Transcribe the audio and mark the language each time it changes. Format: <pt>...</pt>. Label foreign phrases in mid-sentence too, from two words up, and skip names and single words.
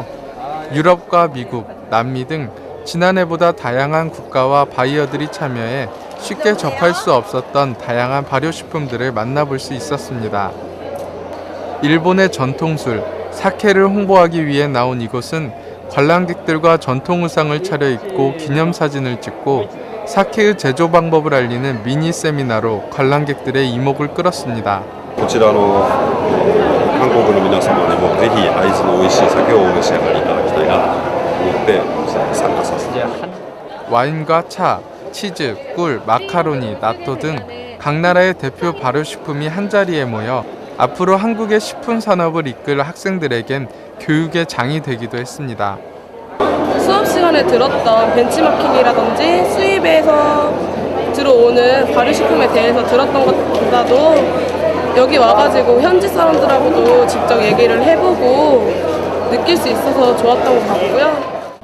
<ko>유럽과 미국, 남미 등 지난해보다 다양한 국가와 바이어들이 참여해 쉽게 접할 수 없었던 다양한 발효식품들을 만나볼 수 있었습니다. 일본의 전통술, 사케를 홍보하기 위해 나온 이곳은 관람객들과 전통 의상을 차려입고 기념사진을 찍고 사케의 제조 방법을 알리는 미니 세미나로 관람객들의 이목을 끌었습니다.</ko> <ja>こちらの韓国の皆様にもぜひ会津の美味しい酒をお召し上がりいただきたいなと思って参加させていただきます。</ja> <ko>와인과 차, 치즈, 꿀, 마카로니, 나토 등 각 나라의 대표 발효식품이 한자리에 모여 앞으로 한국의 식품 산업을 이끌 학생들에겐 교육의 장이 되기도 했습니다. 수업 시간에 들었던 벤치마킹이라든지 수입에서 들어오는 발효식품에 대해서 들었던 것보다도 여기 와가지고 현지 사람들하고도 직접 얘기를 해보고 느낄 수 있어서 좋았던 것 같고요.</ko>